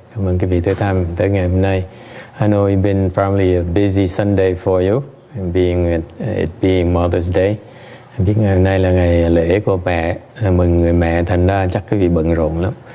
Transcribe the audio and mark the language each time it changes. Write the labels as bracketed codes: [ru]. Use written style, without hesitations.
[vi] Cảm ơn quý vị tới thăm tới ngày hôm nay. [en] I know it's been probably a busy Sunday for you, it being Mother's Day. [vi] Em biết ngày hôm nay là ngày lễ của mẹ, mừng người mẹ, thành ra chắc quý vị bận rộn lắm.